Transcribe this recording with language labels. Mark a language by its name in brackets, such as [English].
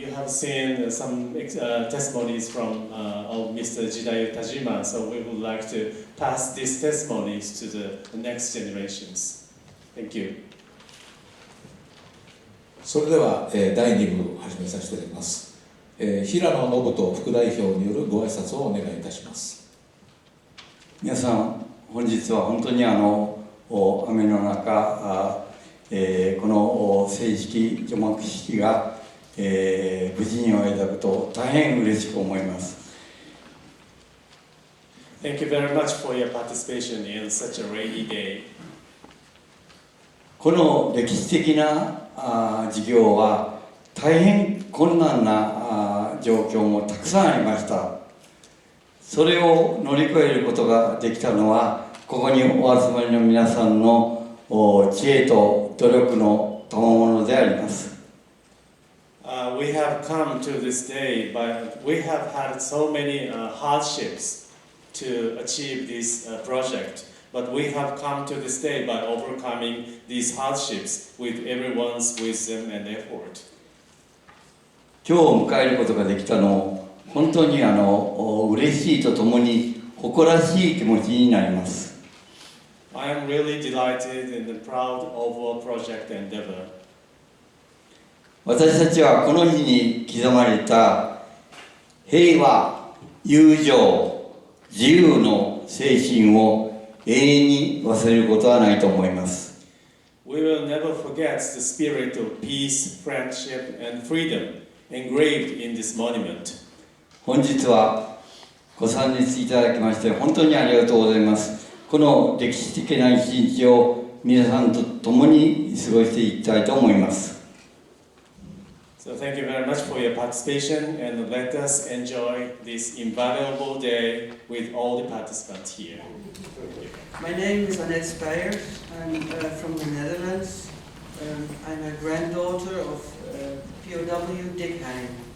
[English] seen some testimonies from of Mr. Jidayu Tajima, so we would like to pass these testimonies to the next generations. Thank you. [Japanese] それでは、第2部を始めさせていただきます。平野信人副代表によるご挨拶をお願いいたします。皆さん、本日は本当に雨の中、この正式除幕式が、無事に終えたことを大変嬉しく思います。 [English] Thank you very much for your participation in such a rainy day. [Japanese] この歴史的な事業は大変困難な状況もたくさんありました。それを乗り越えることができたのは、ここにお集まりの皆さんの知恵と努力の賜物であります。 [English] We have come to this day, but we have had so many hardships to achieve this project. But we have come to this day by overcoming these hardships with everyone's wisdom and effort. [Japanese] 今日を迎えることができたのを本当に嬉しいとともに誇らしい気持ちになります。 [English] I am really delighted and proud of our project endeavor. [Japanese] 私たちはこの日に刻まれた平和、友情、自由の精神を永遠に忘れることはないと思います。 [English] We will never forget the spirit of peace, friendship, and freedom engraved in this monument. [Japanese] 本日はご参列いただきまして本当にありがとうございます。この歴史的な一日を皆さんと共に過ごしていきたいと思います。 [English] So thank you very much for your participation, and let us enjoy this invaluable day with all the participants here. My name is Annette Speijers. I'm from the Netherlands. I'm a granddaughter of POW Dick Hein.